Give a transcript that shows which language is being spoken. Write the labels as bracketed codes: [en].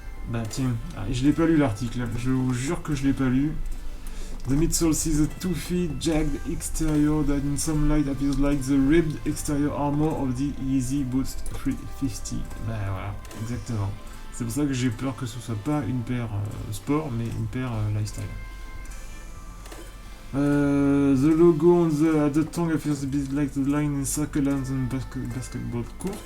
[fr] Bah tiens, je l'ai pas lu l'article, je vous jure que je l'ai pas lu. [en] The midsole sees a toothy, jagged exterior that in some light appears like the ribbed exterior armor of the Yeezy Boost 350. [fr] Bah voilà, exactement. C'est pour ça que j'ai peur que ce soit pas une paire sport, mais une paire lifestyle. [en] The logo at the tongue appears a bit like the line in circle and basketball court.